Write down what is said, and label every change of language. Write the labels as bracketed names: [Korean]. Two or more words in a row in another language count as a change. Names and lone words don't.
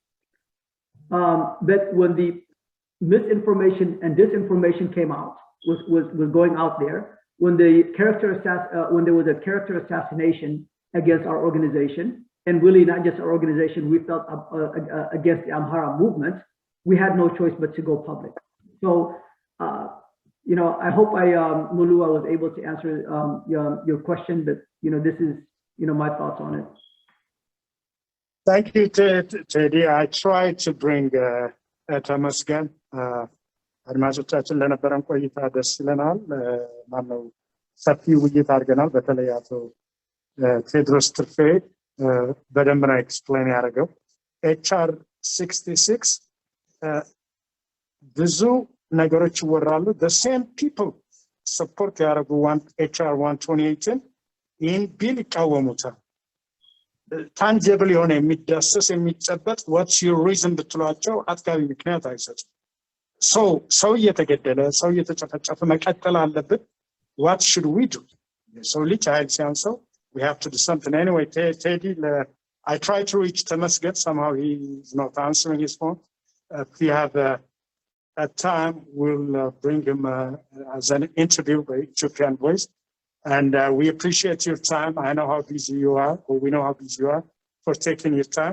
[English] But when the misinformation and disinformation came out, was going out there, when there was a character assassination against our organization, and really not just our organization, we felt against the AMHARA movement, we had no choice but to go public. So, I hope Mulu, I was able to answer your question, but this is my thoughts on it. Thank you, Teddy. I tried to bring [Amharic] ተመስገን አድማጮቻችን ለነበረን ቆይታ ደስ ይለናል። ማነው ሰፊ ውይይት አድርገናል። በተለይ አቶ ቴድሮስ ትርፌ በደንብ ነው ኤክስፕሌን ያደረገው። HR 66 ብዙ ነገሮች ይወራሉ። [English] the same people support [Amharic] ያደረጉ HR 128ን ይህን ቢል ይቃወሙታል። ታንጀብል የሆነ የሚዳሰስ የሚጨበጥ [English] what's your reason [Amharic] ብትሏቸው አጥጋቢ ምክንያት አይሰጡም። ሰው እየተገደለ ሰው እየተጨፈጨፈ መቀጠል አለበት። [English] what should we do? [Amharic] ሰው ልጅ ኃይል ሲያንሰው [English] we have to do something. Anyway, Teddy, I tried to reach Temasget. Somehow he's not answering his phone. If we have a time, we'll bring him as an interview by ETHIOPIAN Voice. And we appreciate your time. I know how busy you are, or we know how busy you are, for taking your time.